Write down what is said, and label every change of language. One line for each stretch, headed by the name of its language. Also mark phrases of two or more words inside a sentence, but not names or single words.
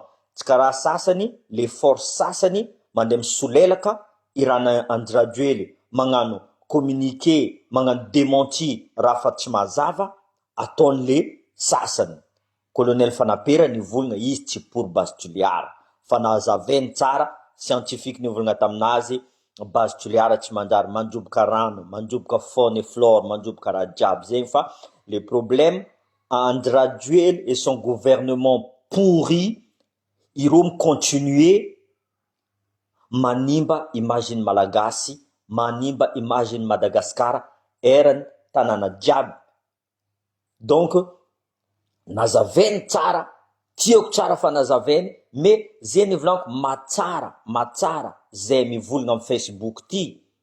Malagasy: Tsy karaha sasany, le force sasany mandeha misolelaka irana Andrajoely, magnano communiqué, magnano démenti raha fa tsy mazava ataon'le sasany. Colonel Fanapera nivolagna izy tsy pour Bastiliara, fa nazavainy tsara, scientifique nivolagna taminazy, Bastiliara tsy manjary mandroboka rano, mandroboka
French: faune et flore,
Malagasy: mandroboka raha jiaby zegny fa
French: le problème Andrajoely et son gouvernement pourri,
Malagasy: ireo continuer manimba imagine malagasy, manimba imagine Madagasikara, erany tanàna jiaby. Donc nazavainy tsara, tiako tsara fa nazavainy, mais zay nivolaniko matsara zay mivolagna amin'ny Facebook ty.